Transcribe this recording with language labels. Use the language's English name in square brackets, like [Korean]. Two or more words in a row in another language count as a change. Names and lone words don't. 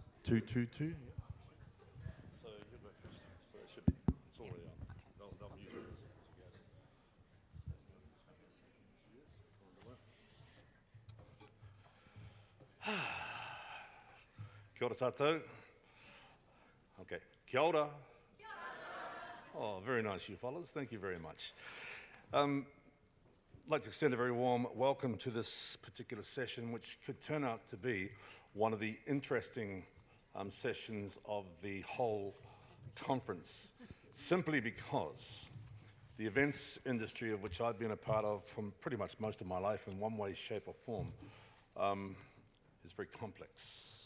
[English] Two. So you go first. So it should be. It's already on. They'll mute it as you go. [Māori] Kia ora tātou. Okay. Kia ora. [English] Oh, very nice, you fellas. Thank you very much. I'd like to extend a very warm welcome to this particular session, which could turn out to be one of the interesting sessions of the whole conference, simply because the events industry, of which I've been a part of from pretty much most of my life in one way, shape or form, is very complex.